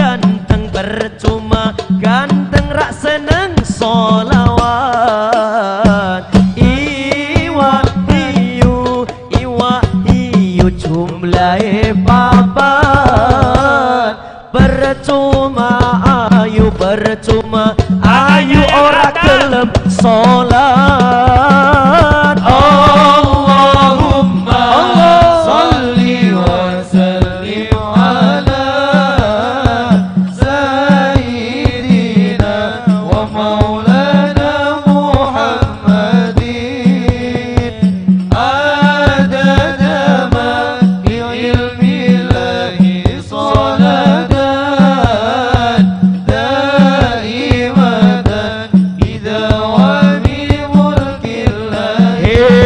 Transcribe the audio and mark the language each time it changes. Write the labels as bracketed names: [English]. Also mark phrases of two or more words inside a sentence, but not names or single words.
[Javanese] ganteng rak seneng solawat iwak hiu jumlahe papat percuma ayu ora gelem solat. [Arabic] اللهم صل وسلم على سيدنا ومولانا محمد عدد ما بعلم الله صلاة دائمة بدوام ملك الله.